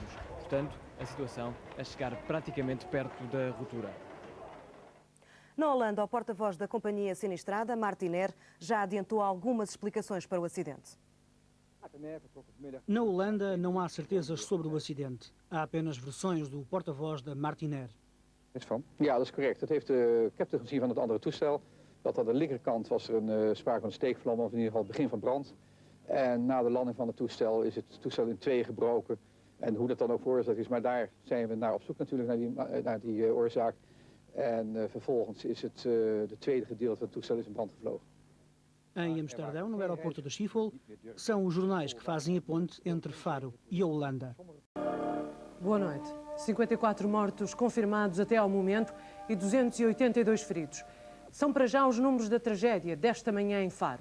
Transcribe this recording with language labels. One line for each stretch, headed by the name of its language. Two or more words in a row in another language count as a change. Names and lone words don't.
Portuguese: Portanto, a situação a chegar praticamente perto da ruptura. Na Holanda, o porta-voz da companhia sinistrada, Martinair, já adiantou algumas explicações para o acidente. Na Holanda não há certezas sobre o acidente. Há apenas versões do porta-voz da Martinair.
Dutch: Ja, dat is correct. Dat heeft de captain gezien van het andere toestel. Dat aan de linkerkant was er een sprake van een steekvlam, of in ieder geval het begin van brand. En na de landing van het toestel is het toestel in tweeën gebroken. En hoe dat dan ook veroorzaakt is, maar daar zijn we naar op zoek natuurlijk, naar die oorzaak. En vervolgens is het de tweede gedeelte van het toestel is in brand gevlogen.
Portuguese: Em Amsterdão, no aeroporto de Schiphol, são os jornais que fazem a ponte entre Faro e a Holanda. Boa noite. 54 mortos confirmados até ao momento e 282 feridos. São para já os números da tragédia desta manhã em Faro.